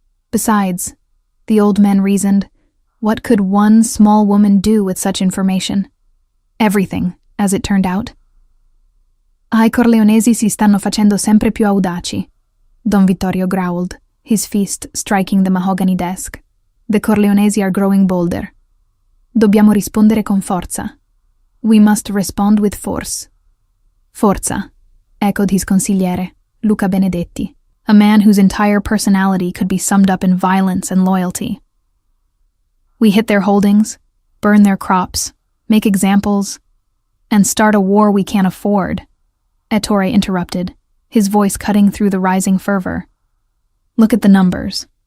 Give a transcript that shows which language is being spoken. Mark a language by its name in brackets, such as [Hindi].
[English] Besides, the old men reasoned, what could one small woman do with such information? Everything, as it turned out. [Italian] I Corleonesi si stanno facendo sempre più audaci, [English] Don Vittorio growled, his fist striking the mahogany desk. The Corleonesi are growing bolder. [Italian] Dobbiamo rispondere con forza. [English] We must respond with force. [Italian] Forza, [English] echoed his consigliere, Luca Benedetti, a man whose entire personality could be summed up in violence and loyalty. We hit their holdings, burn their crops, make examples, and start a war we can't afford, Ettore interrupted, his voice cutting through the rising fervor. Look at the numbers.